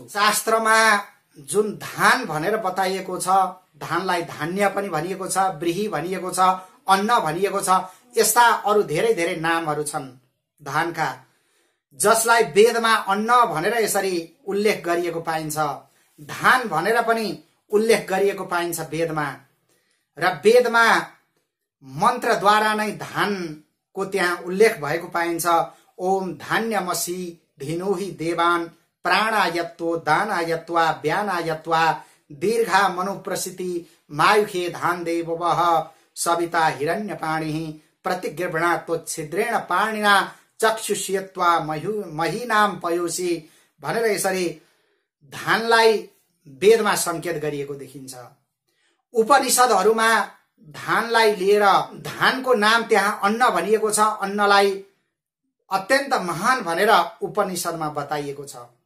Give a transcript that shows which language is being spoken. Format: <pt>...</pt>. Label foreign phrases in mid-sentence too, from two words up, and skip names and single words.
<ne>शास्त्रमा जुन धान भनेर बताइएको छ, धानलाई धान्य पनि भनिएको छ, ब्रीही भनिएको छ, अन्न भनिएको छ, यस्ता अरू धेरै धेरै नामहरू छन् धानका, जसलाई वेदमा अन्न भनेर यसरी उल्लेख गरिएको पाइन्छ, धान भनेर पनि उल्लेख गरिएको पाइन्छ वेदमा। र वेदमा मन्त्रद्वारा नै धानको त्यहाँ उल्लेख भएको पाइन्छ।</ne> <sa>ओम धान्यमसि धिनुहि देवान प्राणायत्तो दानायत्वा व्यानायत्वा दीर्घा मनुप्रसिति मायुखे धान देववः सविता हिरण्यपाणिः प्रतिगृह्णातो छिद्रेण पाणिना चक्षुष्यत्वा महीनाम पयोषि</sa> <ne>भनेर यसरी धानलाई वेदमा संकेत गरिएको देखिन्छ। उपनिषदहरूमा धानलाई लिएर धानको नाम त्यहाँ अन्न भनिएको छ, अन्नलाई अत्यन्त महान भनेर उपनिषदमा बताइएको छ।</ne>